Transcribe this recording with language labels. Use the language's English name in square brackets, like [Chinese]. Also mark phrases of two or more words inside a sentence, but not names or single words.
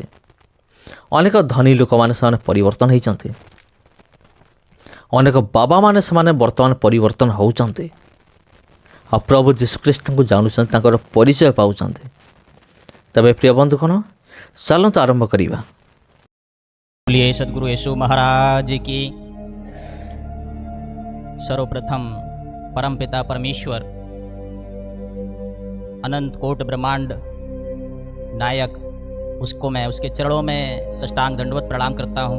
[Odia] ଅନେକ ଧନୀ ଲୋକମାନେ ସେମାନେ ପରିବର୍ତ୍ତନ ହୋଇଛନ୍ତି। ଅନେକ ବାବାମାନେ ସେମାନେ ବର୍ତ୍ତମାନ ପରିବର୍ତ୍ତନ ହେଉଛନ୍ତି। ଆଉ ପ୍ରଭୁ ଯୀଶୁଖ୍ରୀଷ୍ଟଙ୍କୁ ଜାଣୁଛନ୍ତି, ତାଙ୍କର ପରିଚୟ ପାଉଛନ୍ତି। ତେବେ ପ୍ରିୟ ବନ୍ଧୁଗଣ, ଚାଲନ୍ତୁ ଆରମ୍ଭ କରିବା। [Hindi] बोलिए सदगुरु यीशु महाराज की। सर्वप्रथम परमपिता परमेश्वर, अनंत कोट ब्रह्मांड नायक, उसको मैं उसके चरणों में साष्टांग दंडवत प्रणाम करता हूँ।